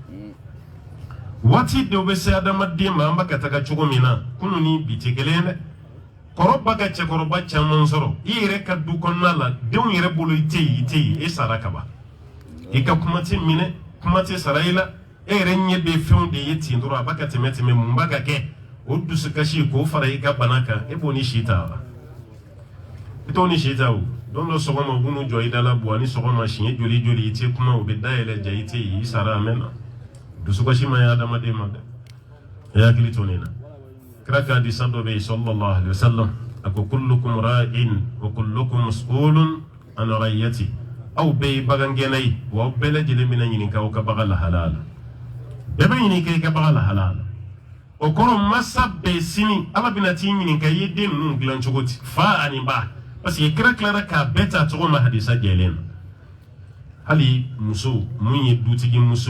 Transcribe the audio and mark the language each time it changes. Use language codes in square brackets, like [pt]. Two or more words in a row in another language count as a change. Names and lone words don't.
[bm] waati dɔw bɛ se adamaden ma an bɛ ka taga cogo min na kunun ni bi tɛ kelen ye dɛ kɔrɔ ba ka cɛkɔrɔba caman sɔrɔ i yɛrɛ ka du kɔnɔna la denw yɛrɛ bolo i tɛ yen e sara kaban i ka kuma tɛ minɛ kuma tɛ sara i la e yɛrɛ ɲɛ bɛ fɛnw de ye ten dɔrɔn a b'a ka tɛmɛ mun b'a ka kɛ o dusukasi k'o fara i ka bana kan e b'o ni si ta wa i t'o ni si ta o don dɔ sɔgɔma u b'u jɔ i da la buwa ni sɔgɔma siɲɛ joli i tɛ kuma u bɛ dayɛlɛ ja i tɛ yen i sara a mɛnna dusukasi ma ye adamaden ma dɛ e hakili to nin na kira ka hadisa dɔ bɛ yen [ar] صلى الله عليه وسلم [bm] a ko [ar] كلكم راع وكلكم مسؤول عن رعيته [bm] aw bɛɛ ye bagangɛnna ye wa aw bɛɛ lajɛlen bɛna ɲininka aw ka bagan lahala la bɛɛ bɛ ɲininka i ka bagan lahala la o kɔrɔ masa bɛɛ sini ala bɛna t'i ɲininka i ye den ninnu dilan cogo di fa ani ba [fr] parce que [bm] kira tilara k'a bɛɛ ta cogo ma hadisa jɛlen na hali muso mun ye dutigi muso